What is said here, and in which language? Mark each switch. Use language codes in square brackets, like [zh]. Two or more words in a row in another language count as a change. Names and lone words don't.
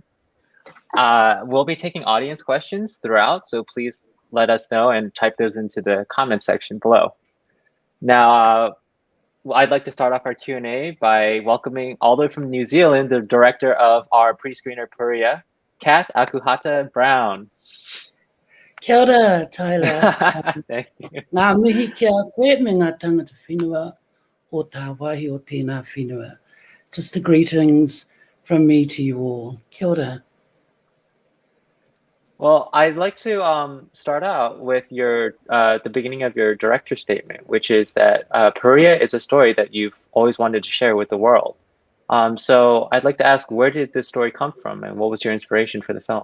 [en] We'll be taking audience questions throughout, so please let us know and type those into the comment section below. Now, I'd like to start off our Q&A by welcoming all the way from New Zealand, the director of our pre-screener Purea, Kath Akuhata Brown. [mi] Kia ora, Tyler. [en] Thank you. [mi] Ngā mihi kia koe me ngā tangata whenua o tā wahi o tēnā whenua. [en] Just the greetings from me to you all. [mi] Kia ora. [en] Well, I'd like to start out with your the beginning of your director statement, which is that Purea is a story that you've always wanted to share with the world. So I'd like to ask, where did this story come from, and what was your inspiration for the film?